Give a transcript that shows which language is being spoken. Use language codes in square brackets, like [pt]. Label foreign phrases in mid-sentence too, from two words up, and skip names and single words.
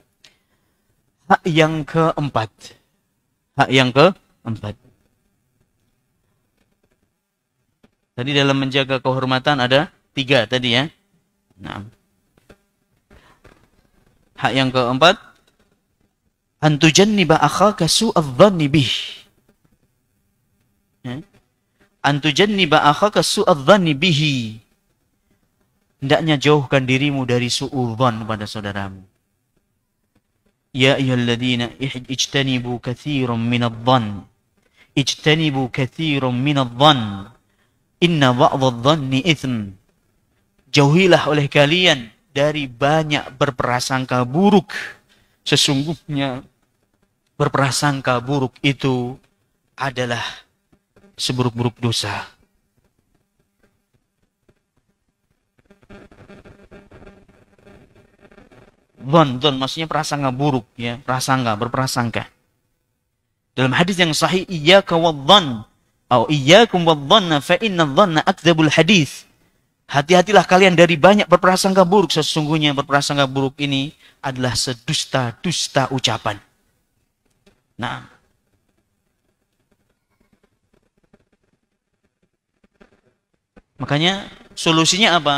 [id] Hak yang keempat. Hak yang keempat. Tadi dalam menjaga kehormatan ada 3 tadi ya. Nah. Hak yang keempat, [ar] أن تجنب أخاك سوء الظن به. أن تجنب أخاك سوء الظن به. [id] Hendaknya jauhkan dirimu dari su'udhan pada saudaramu. [ar] يا أيها الذين اجتنبوا كثيرا من الظن. اجتنبوا كثيرا من الظن. إن بعض الظن إثم. [id] Jauhilah oleh kalian dari banyak berprasangka buruk. Sesungguhnya berprasangka buruk itu adalah seburuk-buruk dosa. Dhon maksudnya prasangka buruk ya, berprasangka. Dalam hadis yang sahih, [ar] إياك والظن atau إياكم والظن فإن الظن أكذب الحديث. [id] Hati-hatilah kalian dari banyak berprasangka buruk. Sesungguhnya berprasangka buruk ini adalah sedusta-dusta ucapan. Nah. Makanya solusinya apa?